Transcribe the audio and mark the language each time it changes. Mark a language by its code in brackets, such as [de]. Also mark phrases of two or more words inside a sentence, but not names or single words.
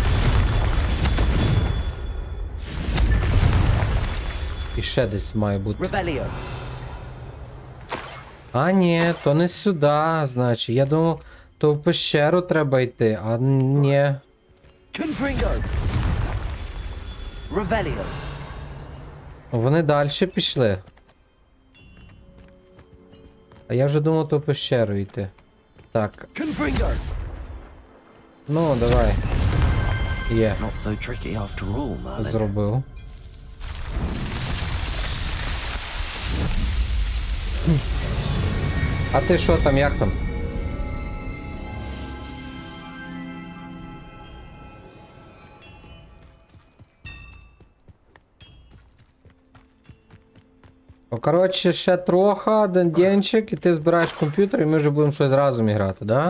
[uk] І ще десь має бути. Revelio. А ні, то не сюди, значить. Я думав, то в пещеру треба йти, а ні. Confringo. Revelio. Вони далі пішли. А я вже думав, то в пещеру йти. Так, Confringo. ну давай. Є, [en] Not so tricky after all, Merlin. [uk] зробив. А ти що там, як там? Ну, коротше, ще трохи, один денчик, і ти збираєш комп'ютер, і ми вже будемо щось разом грати, да?